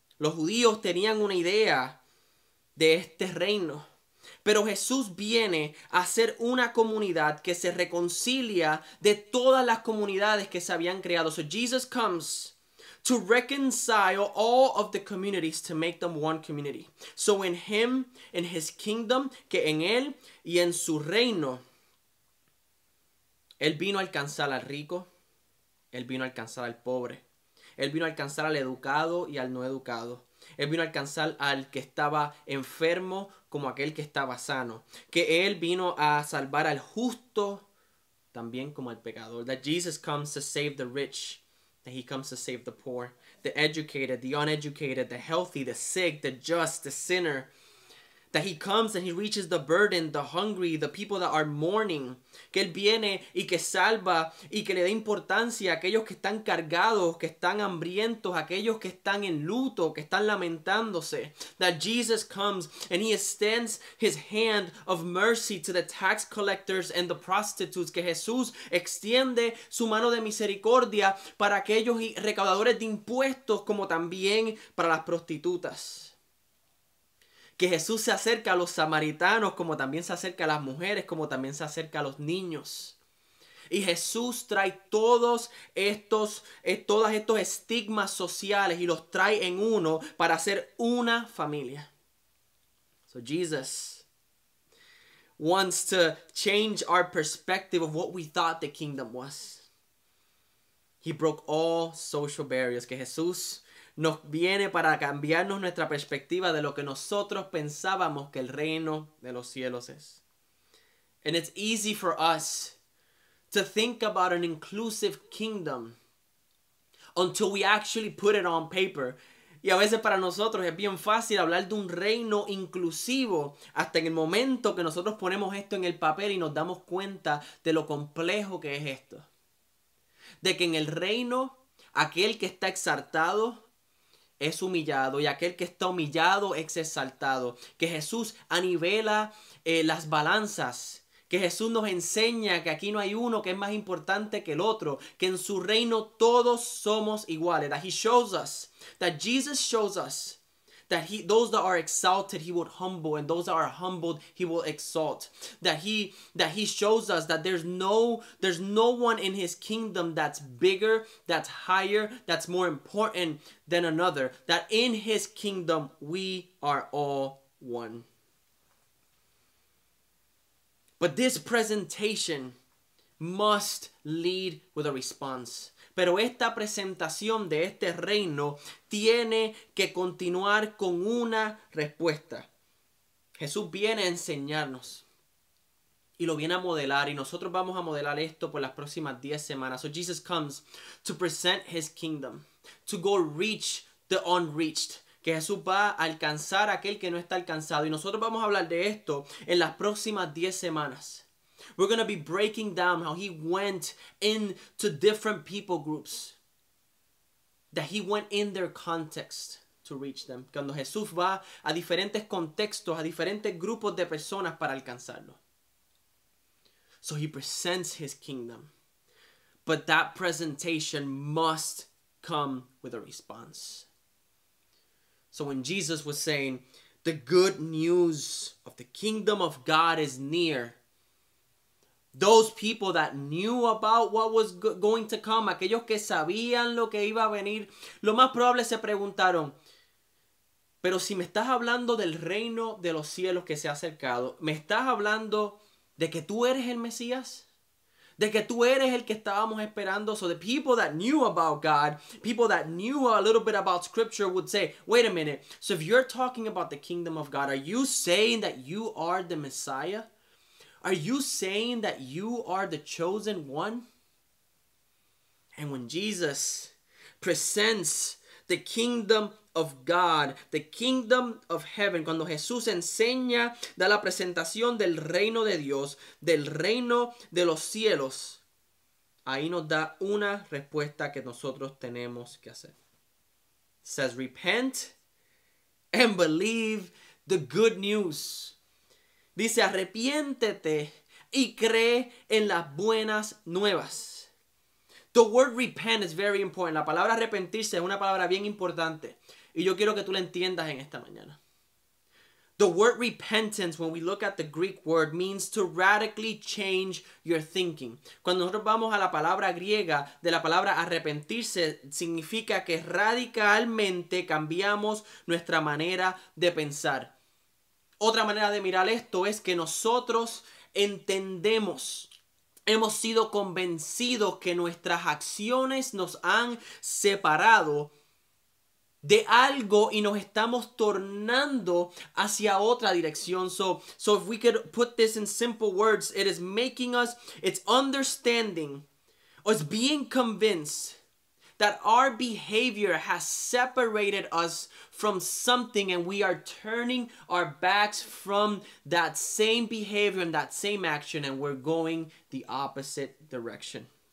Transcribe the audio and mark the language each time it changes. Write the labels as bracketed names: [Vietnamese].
[Spanish] Los judíos tenían una idea de este reino. Pero Jesús viene a ser una comunidad que se reconcilia de todas las comunidades que se habían creado. [English] So Jesus comes to reconcile all of the communities to make them one community. So in him, in his kingdom, [Spanish] que en él y en su reino, él vino a alcanzar al rico, él vino a alcanzar al pobre, él vino a alcanzar al educado y al no educado. Él vino a alcanzar al que estaba enfermo como aquel que estaba sano. Que él vino a salvar al justo también como al pecador. [English] That Jesus comes to save the rich. That he comes to save the poor, the educated, the uneducated, the healthy, the sick, the just, the sinner. That he comes and he reaches the burdened, the hungry, the people that are mourning. [Spanish] Que él viene y que salva y que le da importancia a aquellos que están cargados, que están hambrientos, aquellos que están en luto, que están lamentándose. [English] That Jesus comes and he extends his hand of mercy to the tax collectors and the prostitutes. [Spanish] Que Jesús extiende su mano de misericordia para aquellos recaudadores de impuestos como también para las prostitutas. Que Jesús se acerca a los samaritanos como también se acerca a las mujeres, como también se acerca a los niños. Y Jesús trae todos estos estigmas sociales y los trae en uno para hacer una familia. [English] So Jesus wants to change our perspective of what we thought the kingdom was. He broke all social barriers. [Spanish] Que Jesús nos viene para cambiarnos nuestra perspectiva de lo que nosotros pensábamos que el reino de los cielos es. [English] And it's easy for us to think about an inclusive kingdom until we actually put it on paper. [Spanish] Y a veces para nosotros es bien fácil hablar de un reino inclusivo hasta en el momento que nosotros ponemos esto en el papel y nos damos cuenta de lo complejo que es esto. De que en el reino aquel que está exaltado es humillado y aquel que está humillado es exaltado. Que Jesús anivela las balanzas. Que Jesús nos enseña que aquí no hay uno que es más importante que el otro. Que en su reino todos somos iguales. [English] That he shows us, that Jesus shows us that those that are exalted he would humble, and those that are humbled he will exalt. That he shows us that there's no one in his kingdom that's bigger, that's higher, that's more important than another. That in his kingdom we are all one. But this presentation must lead with a response. [Spanish] Pero esta presentación de este reino tiene que continuar con una respuesta. Jesús viene a enseñarnos y lo viene a modelar, y nosotros vamos a modelar esto por las próximas 10 semanas. [English] So Jesus comes to present his kingdom, to go reach the unreached. [Spanish] Que Jesús va a alcanzar a aquel que no está alcanzado. Y nosotros vamos a hablar de esto en las próximas 10 semanas. [English] We're going to be breaking down how he went into different people groups, that he went in their context to reach them. [Spanish] Cuando Jesús va a diferentes contextos, a diferentes grupos de personas para alcanzarlo. [English] So he presents his kingdom. But that presentation must come with a response. So when Jesus was saying, the good news of the kingdom of God is near, those people that knew about what was going to come, [Spanish] aquellos que sabían lo que iba a venir, lo más probable se preguntaron, pero si me estás hablando del reino de los cielos que se ha acercado, ¿me estás hablando de que tú eres el Mesías? ¿De que tú eres el que estábamos esperando? [English] So the people that knew about God, people that knew a little bit about scripture would say, wait a minute, so if you're talking about the kingdom of God, are you saying that you are the Messiah? Are you saying that you are the chosen one? And when Jesus presents the kingdom of God, the kingdom of heaven, [Spanish] cuando Jesús enseña, da la presentación del reino de Dios, del reino de los cielos, ahí nos da una respuesta que nosotros tenemos que hacer. [English] It says, repent and believe the good news. [Spanish] Dice, arrepiéntete y cree en las buenas nuevas. [English] The word repent is very important. [Spanish] La palabra arrepentirse es una palabra bien importante. Y yo quiero que tú la entiendas en esta mañana. [English] The word repentance, when we look at the Greek word, means to radically change your thinking. [Spanish] Cuando nosotros vamos a la palabra griega, de la palabra arrepentirse, significa que radicalmente cambiamos nuestra manera de pensar. Otra manera de mirar esto es que nosotros entendemos, hemos sido convencidos que nuestras acciones nos han separado de algo y nos estamos tornando hacia otra dirección. [English] So if we could put this in simple words, it is making us, it's understanding, or it's being convinced that our behavior has separated us from something and we are turning our backs from that same behavior and that same action and we're going the opposite direction.